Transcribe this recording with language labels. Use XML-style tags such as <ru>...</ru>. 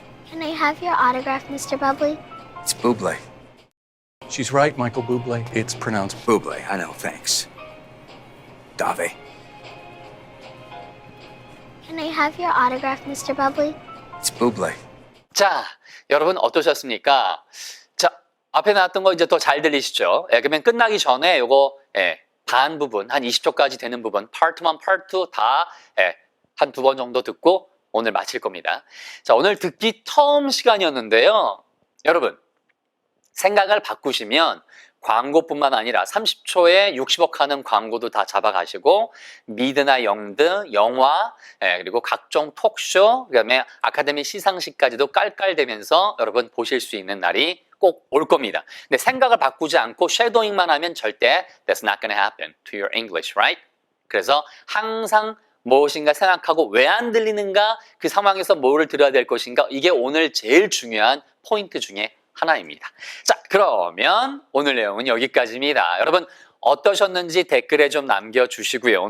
<en>Can I have your autograph, Mr. Bubbly? It's Buble. She's right, Michael Bublé. It's pronounced Buble, I know, thanks. Dave. Can I have your autograph, Mr. Bubbly? It's Buble.</en> <ko>자, 여러분 어떠셨습니까? 자, 앞에 나왔던 거 이제 더 잘 들리시죠? 그러면 끝나기 전에 요거 반 부분, 한 20초까지 되는 부분, Part 1, Part 2 다 한 2번 정도 듣고 오늘 마칠 겁니다. 자, 오늘 듣기 처음 시간이었는데요. 여러분, 생각을 바꾸시면 광고뿐만 아니라 30초에 60억 하는 광고도 다 잡아가시고 미드나 영드, 영화, 그리고 각종 톡쇼, 그다음에 아카데미 시상식까지도 깔깔대면서 여러분 보실 수 있는 날이 꼭 올 겁니다. 근데 생각을 바꾸지 않고 쉐도잉만 하면 절대</ko> <en>that's not gonna happen to your English, right?</en> <ko>그래서 항상 무엇인가 생각하고 왜 안 들리는가, 그 상황에서 뭐를 들어야 될 것인가, 이게 오늘 제일 중요한 포인트 중에 하나입니다. 자, 그러면 오늘 내용은 여기까지입니다. 여러분 어떠셨는지 댓글에 좀 남겨주시고요.</ko>